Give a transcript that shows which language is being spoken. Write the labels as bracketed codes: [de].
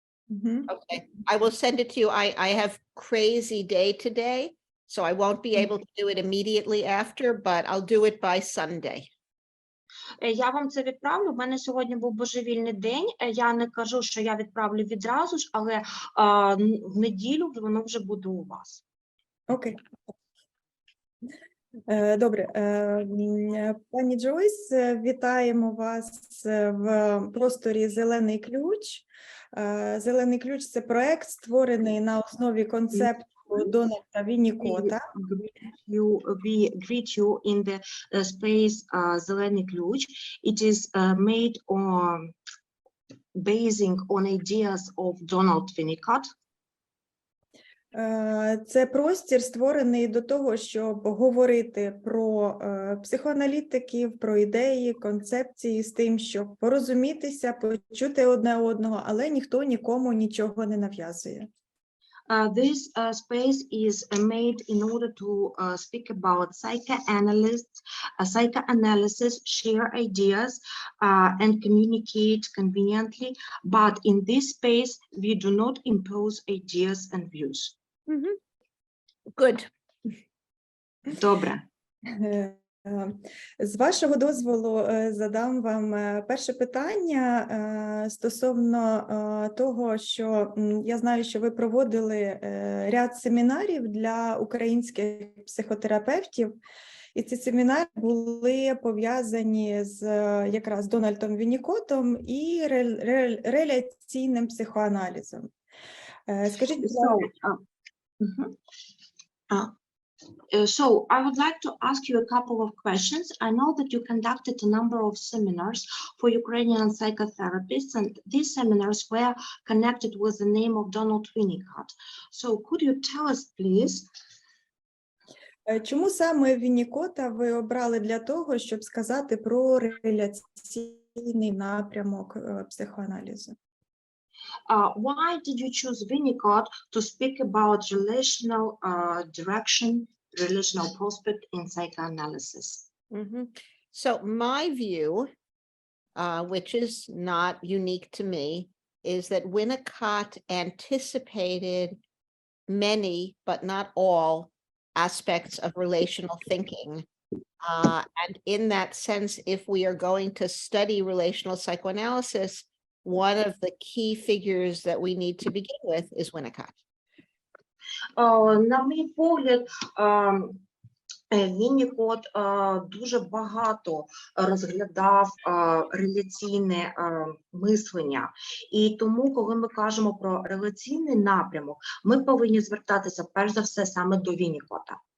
[en] Okay, I will send it to you. I have crazy day today, so I won't be able to do it immediately after, but I'll do it by Sunday. [uk] Я вам це відправлю. У мене сьогодні був божевільний день. Я не кажу, що я відправлю відразу ж, але в неділю воно вже буде у вас. Окей. Добре. Пані Джойс, вітаємо вас в просторі «Зелений ключ». «Зелений ключ» – це проект, створений на основі концепту Дональда Віннікота. [en] We greet you in the space Зелений ключ. It is made on basing on ideas of Donald Winnicott. [uk] Це простір, створений до того, щоб говорити про психоаналітиків, про ідеї, концепції з тим, щоб порозумітися, почути одне одного, але ніхто нікому нічого не нав'язує. [en] This space is made in order to speak about psychoanalysis, share ideas, and communicate conveniently. But in this space, we do not impose ideas and views. Good. [uk] Добре. З вашого дозволу задам вам перше питання стосовно того, що я знаю, що ви проводили ряд семінарів для українських психотерапевтів, і ці семінари були пов'язані з якраз Дональдом Віннікотом і реляційним психоаналізом. Скажіть, будь ласка. [en] So I would like to ask you a couple of questions. I know that you conducted a number of seminars for Ukrainian psychotherapists, and these seminars were connected with the name of Donald Winnicott. So could you tell us, please? [uk] Чому саме Віннікота ви обрали для того, щоб сказати про реляційний напрямок психоаналізу? [en] Why did you choose Winnicott to speak about relational direction, relational prospect in psychoanalysis? So my view, which is not unique to me, is that Winnicott anticipated many, but not all, aspects of relational thinking. And in that sense, if we are going to study relational psychoanalysis, one of the key figures that we need to begin with is Winnicott. [uk] На мій погляд, Віннікот дуже багато розглядав реляційне мислення. І тому, коли ми кажемо про реляційний напрямок, ми повинні звертатися перш за все саме до Віннікота.